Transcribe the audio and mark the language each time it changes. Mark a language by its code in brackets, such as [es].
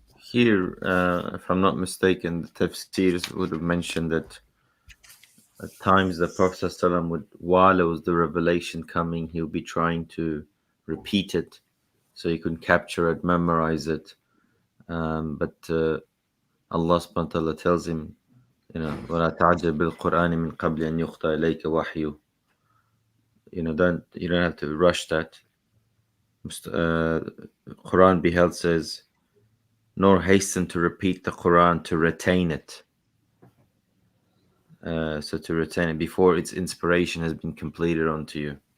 [en] Here, if I'm not mistaken, the tafsirs would have mentioned that at times the Prophet ﷺ would, while it was the revelation coming, he would be trying to repeat it so he could capture it, memorize it. But Allah subhanahu wa ta'ala tells him, [ar] وَلَا تَعْجَلْ بِالْقُرْآنِ مِنْ قَبْلِ أَنْ يُخْطَى إِلَيْكَ وَحْيُهُ. [en] You don't have to rush that. Quran beheld says, nor hasten to repeat the Quran to retain it. So to retain it before its inspiration has been completed onto you.